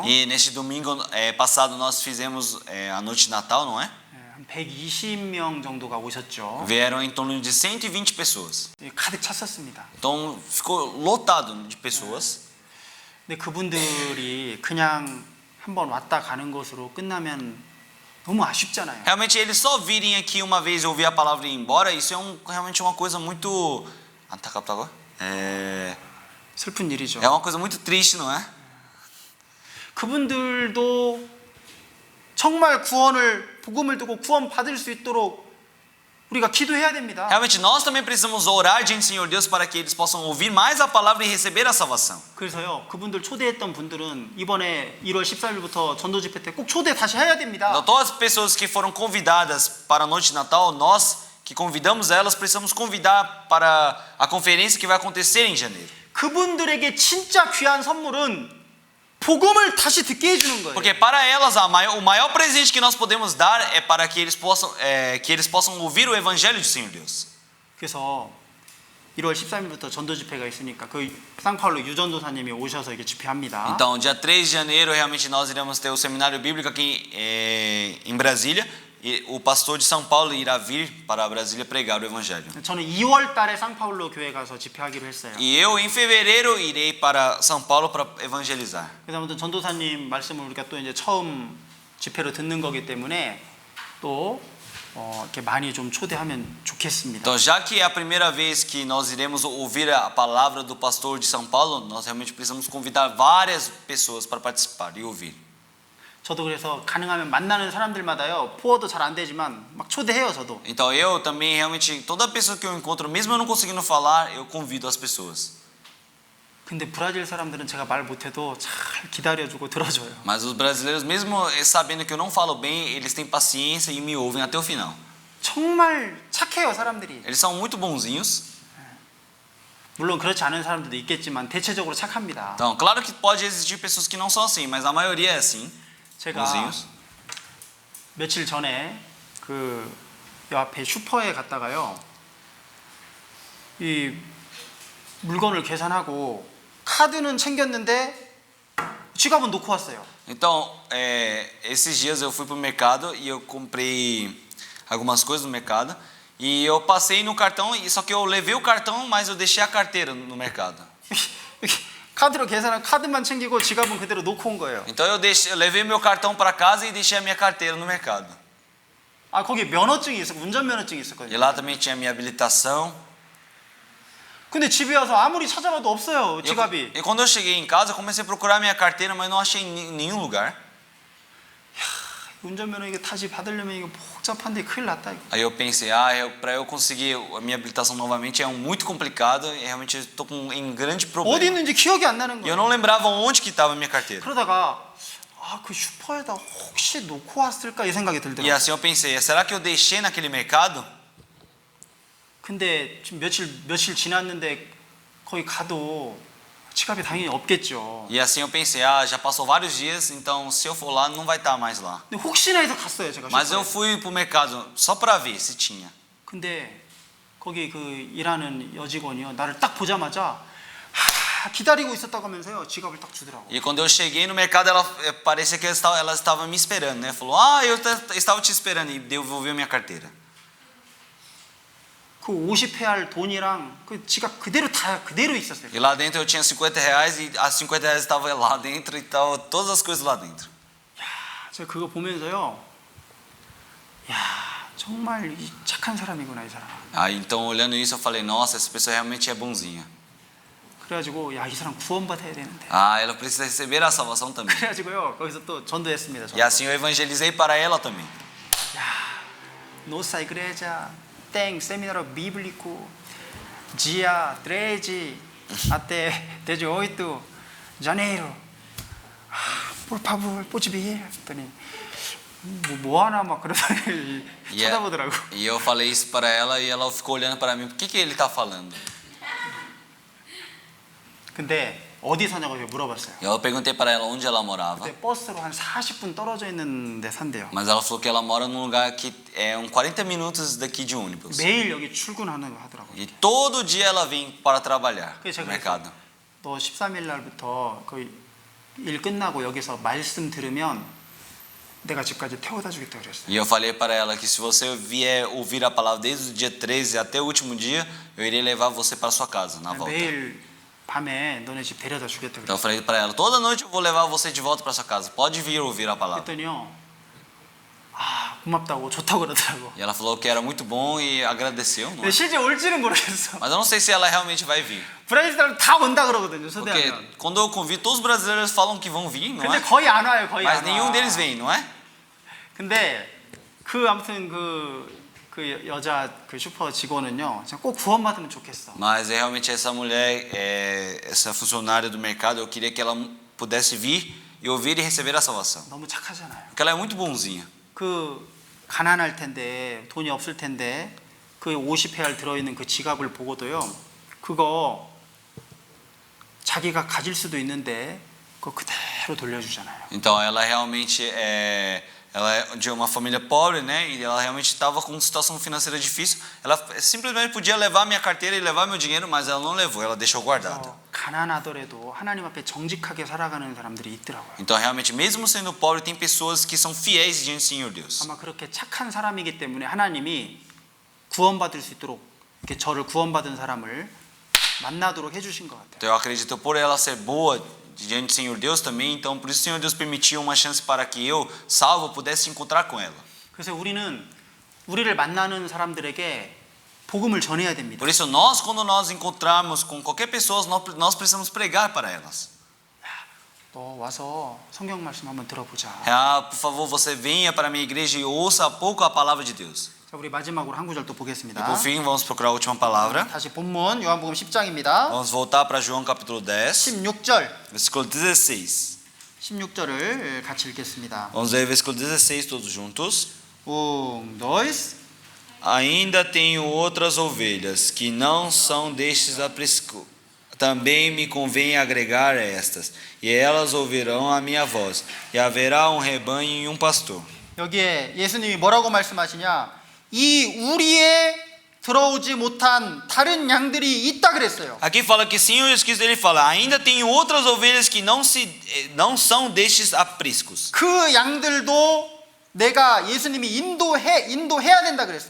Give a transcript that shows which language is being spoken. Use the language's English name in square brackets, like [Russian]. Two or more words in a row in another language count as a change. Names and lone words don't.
[Portuguese] E neste domingo passado nós fizemos a noite de Natal, não é? [Korean] 한 120명 정도가 오셨죠. [Portuguese] Vieram em torno de 120 pessoas. [Korean] 가득 찼었습니다. [Portuguese] Então ficou lotado de pessoas. [Korean] 근데 그분들이 그냥 한번 왔다 가는 것으로 끝나면 너무 아쉽잖아요. [Portuguese] Realmente eles só virem aqui uma vez e ouvir a palavra e ir embora, isso é realmente uma coisa muito... Ah, tá captado agora? [Korean] 슬픈 일이죠. [Portuguese] É uma coisa muito triste, não é? [Korean] 그분들도 정말 구원을 복음을 듣고 구원 받을 수 있도록 우리가 기도해야 됩니다. [Portuguese] Realmente nós também precisamos orar diante do Senhor Deus para que eles possam ouvir mais a palavra e receber a salvação. [Korean] 그래서요, 그분들 초대했던 분들은 이번에 1월 14일부터 전도 집회 때 꼭 초대 다시 해야 됩니다. [Portuguese] Então, todas as pessoas que foram convidadas para a noite de Natal, nós que convidamos elas, precisamos convidar para a conferência que vai acontecer em janeiro. [Korean] 그분들에게 진짜 귀한 선물은 복음을 다시 듣게 해주는 거예요. [Portuguese] Porque para elas o maior presente que nós podemos dar é para que eles possam ouvir o evangelho do Senhor Deus. [Korean] 그래서 1월 13일부터 전도 집회가 있으니까 그 상파울로 유전도사님이 오셔서 이게 집회합니다. [Portuguese] Então, dia 3 de janeiro, realmente nós iremos ter o seminário bíblico aqui em Brasília. E o pastor de São Paulo irá vir para Brasília pregar o evangelho. [Korean] 저는 2월 달에 상파울로 교회 가서 집회하기로 했어요. [Portuguese] E eu, em fevereiro, irei para São Paulo para evangelizar. [Korean] 그래서 아무튼 전도사님 말씀을 우리가 또 이제 처음 집회로 듣는 거기 때문에 또 이렇게 많이 좀 초대하면 좋겠습니다. [Portuguese] Então, já que é a primeira vez que nós iremos ouvir a palavra do pastor de São Paulo, nós realmente precisamos convidar várias pessoas para participar e ouvir. [Korean] 저도 그래서 가능하면 만나는 사람들마다요, 포워도 잘 안 되지만 막 초대해요, 저도. [Portuguese] Então, eu também realmente, toda pessoa que eu encontro, mesmo eu não conseguindo falar, eu convido as pessoas. [Korean] 근데 브라질 사람들은 제가 말 못해도 잘 기다려주고 들어줘요. [Portuguese] Mas os brasileiros, mesmo sabendo que eu não falo bem, eles têm paciência e me ouvem até o final. [Korean] 정말 착해요, 사람들이. [Portuguese] Eles são muito bonzinhos. [Korean] 물론 그렇지 않은 사람들도 있겠지만 대체적으로 착합니다. [Portuguese] Então, claro que pode existir pessoas que não são assim, mas a maioria é assim. [Korean] 제가 [Portuguese] bonzinhos. [Korean] 며칠 전에 그 옆에 슈퍼에 갔다가요, 이 물건을 계산하고 카드는 챙겼는데 지갑은 놓고 왔어요. [Portuguese] Então, esses dias eu fui para o mercado e eu comprei algumas coisas no mercado e eu passei no cartão, só que eu levei o cartão, mas eu deixei a carteira no mercado. [Korean] 카드로 계산한 카드만 챙기고 지갑은 그대로 놓고 온 거예요. [Portuguese] Então eu levei meu cartão para casa e deixei a minha carteira no mercado. [Korean] 아, 거기 면허증이 있어, 운전면허증이 [Portuguese] E [Korean] 있었거든요. [Portuguese] lá também tinha minha habilitação. [Korean] 근데 집에 와서 아무리 찾아봐도 없어요, 지갑이. [Portuguese] E quando eu cheguei em casa, eu comecei a procurar minha carteira, mas não achei em nenhum lugar. [Korean] 운전면허 이거 다시 받으려면 이거 복잡한데 큰일 났다 이거. [Portuguese] Aí eu pensei, para eu conseguir a minha habilitação novamente é muito complicado e realmente eu estou em grande [Korean] 어디 [Portuguese] problema. [Korean] 있는지 기억이 안 나는 [Portuguese] E eu [Korean] 거예요. [Portuguese] não lembrava onde que estava a minha carteira. [Korean] 그러다가 그 슈퍼에다 혹시 놓고 왔을까 이 생각이 [Portuguese] E [Korean] 들더라고요. [Portuguese] assim eu pensei, será que eu deixei naquele mercado? [Korean] 근데 지금 며칠 지났는데 거기 가도 지갑이 당연히 없겠죠. [Portuguese] E assim eu pensei, já passou vários dias, então se eu for lá não vai estar mais lá. [Korean] 근데 혹시나 해서 갔어요, 제가. [Portuguese] Mas eu [Korean] 슈퍼에. [Portuguese] fui pro mercado só para ver se tinha. [Korean] 근데 거기 그 일하는 여직원이요, 나를 딱 보자마자 기다리고 있었다고 하면서요, 지갑을 딱 주더라고. [Portuguese] E quando eu cheguei no mercado, parecia que ela estava me esperando, né? Falou, eu estava te esperando e devolveu minha carteira. [Korean] 그 50회할 돈이랑 그 지갑 그대로 있었어요. [Portuguese] E lá dentro eu tinha R$50 e as R$50 estavam lá dentro e tal, todas as coisas lá dentro. [Korean] 제가 그거 보면서요, 정말 착한 사람이구나 이 사람. [Portuguese] Então olhando isso eu falei, nossa, essa pessoa realmente é bonzinha. [Korean] 그래가지고 이 사람 구원받아야 되는데. [Portuguese] Ela precisa receber a salvação também. [Korean] 그래가지고요, 거기서 또 전도했습니다. [Portuguese] E assim eu evangelizei para ela também. nossa igreja tem seminário bíblico dia treze até dezoito janeiro por favor pode vir [Korean] 했더니 뭐 하나 막 그러더니 쳐다보더라고. [Portuguese] E eu falei isso para ela e ela ficou olhando para mim, por que ele está falando? [Korean] 근데 어디 사냐고 물어봤어요. [Portuguese] Eu perguntei para ela onde ela morava. [Korean] 근데 버스로 한 40분 떨어져 있는 데 산대요. [Portuguese] Mas ela falou que ela mora num lugar que é 40 minutos daqui de ônibus. [Korean] 매일 여기 출근하는 거 하더라고요. [Portuguese] E todo dia ela vem para trabalhar [Korean] 그래서 [Portuguese] no [Korean] 제가 [Portuguese] mercado. [Korean] 너 13일 날부터 거의 일 끝나고 여기서 말씀 들으면 내가 집까지 태워다 주겠다 그랬어요. [Portuguese] E eu falei para ela que se você vier ouvir a palavra desde o dia 13 até o último dia, eu irei levar você para sua casa na volta. [Korean] 매일 밤에 너네 집 데려다 주겠다 [Portuguese] Então eu [Korean] 그랬어요. [Portuguese] falei para ela, toda noite eu vou levar você de volta para sua casa. Pode vir ouvir a palavra. [Korean] 그랬더니요, 고맙다고 좋다고 그러더라고. [Portuguese] E ela falou que era muito bom e agradeceu, não [Korean] 근데 [Portuguese] é? [Korean] 실제 올지는 모르겠어. [Portuguese] Mas eu não sei se ela realmente vai vir. [Korean] 브라질 사람 다 온다 그러거든요. [Portuguese] Porque [Korean] 초대하면. [Portuguese] quando eu convido, todos os brasileiros falam que vão vir, não [Korean] 근데 [Portuguese] é? [Korean] 거의 안 와요. 거의 [Portuguese] Mas [Korean] 안 [Portuguese] nenhum [Korean] 와. [Portuguese] deles vem, não é? [Korean] 근데 아무튼 여자 슈퍼 직원은요. 진짜 꼭 구원받으면 좋겠어. [Portuguese] Mas realmente essa mulher, essa funcionária do mercado, eu queria que ela pudesse vir e ouvir e receber a salvação. [Korean] 너무 착하잖아요. [Portuguese] Porque ela é muito bonzinha. [Korean] 가난할 텐데 돈이 없을 텐데 50회알 들어있는 그 지갑을 보고도요. 그거 자기가 가질 수도 있는데 그거 그대로 돌려주잖아요. [Portuguese] Então ela realmente ela é de uma família pobre, né? E ela realmente estava com uma situação financeira difícil. Ela simplesmente podia levar minha carteira e levar meu dinheiro, mas ela não levou, ela deixou guardado. [Korean] 가난하더라도 하나님 앞에 정직하게 살아가는 사람들이 있더라고요. [Portuguese] Então realmente, mesmo sendo pobre, tem pessoas que são fiéis diante do Senhor Deus. [Korean] 아마 그렇게 착한 사람이기 때문에 하나님이 구원받을 수 있도록 이렇게 저를 구원받은 사람을 만나도록 해주신 것 같아요. [Portuguese] Então eu acredito por ela ser boa diante do Senhor Deus também, então por isso o Senhor Deus permitiu uma chance para que eu, salvo, pudesse encontrar com ela. [Korean] 그래서 우리를 만나는 사람들에게 복음을 전해야 됩니다. [Portuguese] Por isso nós, quando nós encontrarmos com qualquer pessoa, nós precisamos pregar para elas. [Korean] 너 와서 성경 말씀 한번 들어보자. [Portuguese] Por favor, você venha para a minha igreja e ouça pouco a palavra de Deus. [Korean] 자, 우리 마지막으로 한 구절 또 [Portuguese] E [Korean] 보겠습니다. [Portuguese] por fim, vamos procurar a última palavra. [Korean] 다시 본문 요한복음 10장입니다. [Portuguese] Vamos voltar para João capítulo 10, [Korean] 16절. [Portuguese] versículo 16. [Korean] 16절을 같이 읽겠습니다. Vamos ler o versículo 16 todos juntos. 1, 2. [Portuguese] Ainda tenho outras ovelhas que não são destes apriscos. Também me convém agregar estas, e elas ouvirão a minha voz, e haverá um rebanho e um pastor. [Korean] 여기에 예수님이 뭐라고 말씀하시냐? 이 우리에 들어오지 못한 다른 양들이 있다 그랬어요. [Portuguese] Aqui fala que Senhor Jesus Cristo, ele fala, ainda tenho outras ovelhas que não são destes apriscos. [Korean] 그 양들도 내가 예수님이 인도해야 된다 그랬습니다.